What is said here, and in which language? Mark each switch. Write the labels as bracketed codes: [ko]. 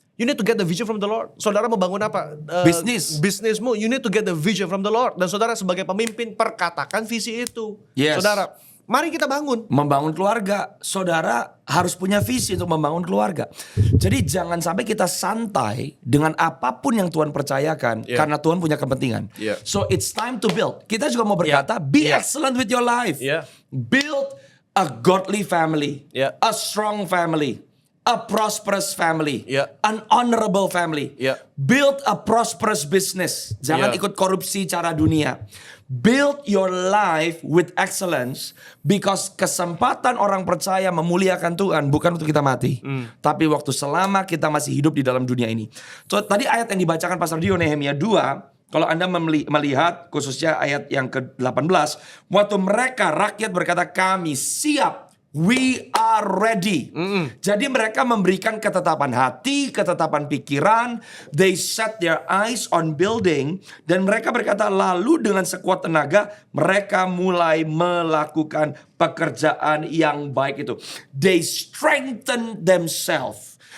[en] You need to get the vision from the Lord. [id] Saudara mau bangun apa? Bisnismu, [en] you need to get the vision from the Lord. [id] Dan saudara sebagai pemimpin, perkatakan visi itu. [en] Yes. [id] Saudara, mari kita bangun. Membangun keluarga. Saudara harus punya visi untuk membangun keluarga. Jadi jangan sampai kita santai dengan apapun yang Tuhan percayakan. Karena Tuhan punya kepentingan. [en] So it's time to build. [id] Kita juga mau berkata, [en] be excellent with your life. Build a godly family. A strong family. A prosperous family. An honorable family. Build a prosperous business. [id] Jangan ikut korupsi cara dunia. [en] Build your life with excellence, because [id] kesempatan orang percaya memuliakan Tuhan bukan untuk kita mati, tapi waktu selama kita masih hidup di dalam dunia ini. So, tadi ayat yang dibacakan Pastor Dio, Nehemia 2, kalau Anda melihat khususnya ayat yang ke-18, waktu mereka rakyat berkata kami siap [en] We are ready. [id] Jadi mereka memberikan ketetapan hati, ketetapan pikiran. [en] They set their eyes on building. [id] Dan mereka berkata, lalu dengan sekuat tenaga mereka mulai melakukan pekerjaan yang baik itu. [en] They strengthen themselves.